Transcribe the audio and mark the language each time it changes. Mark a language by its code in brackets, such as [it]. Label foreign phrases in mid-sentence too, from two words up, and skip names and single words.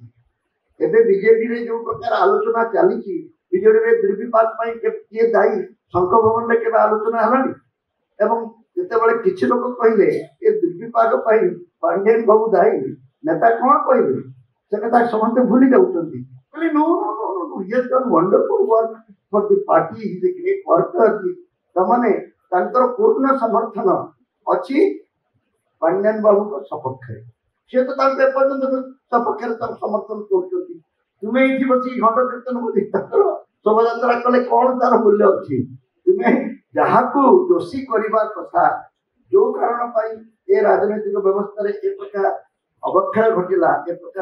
[or] ଏବେ ବିଜେଡିରେ ଯୋଉ ପ୍ରକାର ଆଲୋଚନା ଚାଲିଛି, ବିଜେଡିରେ ଦୁର୍ବିପାକ ପାଇଁ କିଏ ଦାୟୀ, ଶଙ୍ଖ ଭବନରେ କେବେ ଆଲୋଚନା ହେଲାଣି? ଏବଂ ଯେତେବେଳେ କିଛି ଲୋକ କହିଲେ ଏ ଦୁର୍ବିପାକ ପାଇଁ ପାଣ୍ଡିଆନ ବାବୁ ଦାୟୀ, ନେତା କଣ କହିଲେ ସେ କଥା ସମସ୍ତେ ଭୁଲି ଯାଉଛନ୍ତି। [en] କହିଲେ no no no no no, he has done wonderful work for the party, he is a great worker। [or] ତାମାନେ ତାଙ୍କର ପୂର୍ଣ୍ଣ ସମର୍ଥନ ଅଛି ପାଣ୍ଡିଆନ ବାବୁଙ୍କ ସପକ୍ଷରେ। ସେ ତ ତାଙ୍କୁ ଏପର୍ଯ୍ୟନ୍ତ ସପକ୍ଷରେ ତାଙ୍କୁ ସମର୍ଥନ କରୁଛନ୍ତି। ତୁମେ ଏଇଠି ବସିକି ଘଣ୍ଟ କୀର୍ତ୍ତନ କରି ତାଙ୍କର ଶୋଭାଯାତ୍ରା କଲେ କଣ ତାର ମୂଲ୍ୟ ଅଛି? ତୁମେ ଯାହାକୁ ଦୋଷୀ କରିବା କଥା, ଯୋଉ କାରଣ ପାଇଁ ଏ ରାଜନୈତିକ ବ୍ୟବସ୍ଥାରେ ଏ ପ୍ରକାର ଅବକ୍ଷୟ ଘଟିଲା, ଏ ପ୍ରକାର